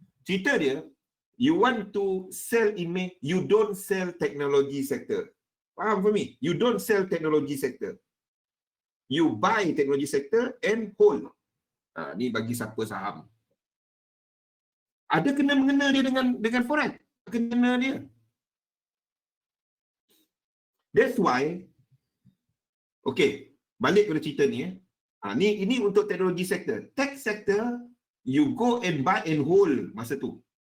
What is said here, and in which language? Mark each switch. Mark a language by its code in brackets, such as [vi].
[ms] Cerita dia, [en] you want to sell in May, you don't sell technology sector. [ms] Faham [en] for me? You don't sell technology sector. You buy technology sector and hold. [ms] Ni bagi siapa saham. Ada kena-mengena dia dengan forex. Kena dia. [en] That's why, okay, [ms] balik kepada cerita ni. Ini untuk teknologi sektor. [en] Tech sector, you go and buy and hold [ms] masa tu.